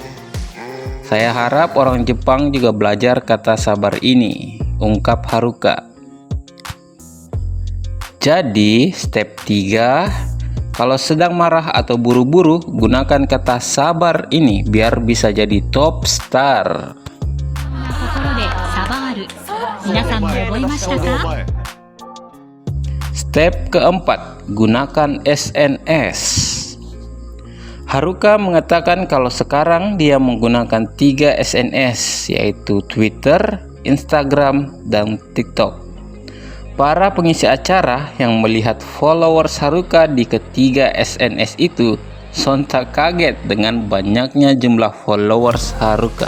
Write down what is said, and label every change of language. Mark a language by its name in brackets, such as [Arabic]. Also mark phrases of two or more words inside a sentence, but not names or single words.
[Indonesian] Saya harap orang Jepang juga belajar kata sabar ini, ungkap Haruka. Jadi, step 3, kalau sedang marah atau buru-buru, gunakan kata sabar ini biar bisa jadi top star. [Japanese] 心でサバール。皆さんも覚えましたか？ [Indonesian] Step keempat, gunakan SNS. Haruka mengatakan kalau sekarang dia menggunakan 3 SNS, yaitu Twitter, Instagram, dan TikTok. Para pengisi acara yang melihat followers Haruka di ketiga SNS itu sontak kaget dengan banyaknya jumlah followers Haruka.